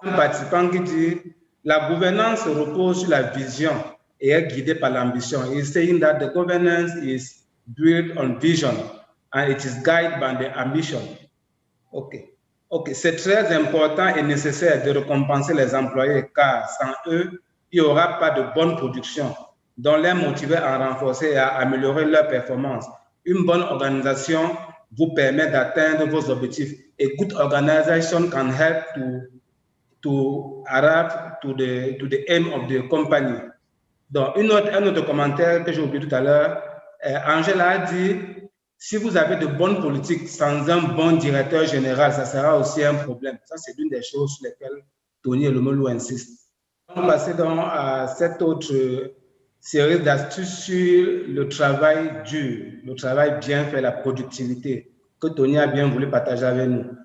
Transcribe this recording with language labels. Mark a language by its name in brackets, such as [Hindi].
[French] Un participant qui dit la gouvernance repose sur la vision et est guidée par l'ambition. [English] He's saying that the governance is built on vision and it is guided by the ambition. OK. [French] OK, c'est très important et nécessaire de récompenser les employés car sans eux, il n'y aura pas de bonne production, dont les motiver à renforcer et à améliorer leur performance. Une bonne organisation vous permet d'atteindre vos objectifs. [English] A good organization can help to arrive to the aim of the company. [French] Donc, un autre commentaire que j'ai oublié tout à l'heure, Angela a dit, si vous avez de bonnes politiques sans un bon directeur général, ça sera aussi un problème. Ça, c'est l'une des choses sur lesquelles Tony Elumelu insiste. On va passer donc à cette autre série d'astuces sur le travail dur, le travail bien fait, la productivité, que Tony a bien voulu partager avec nous.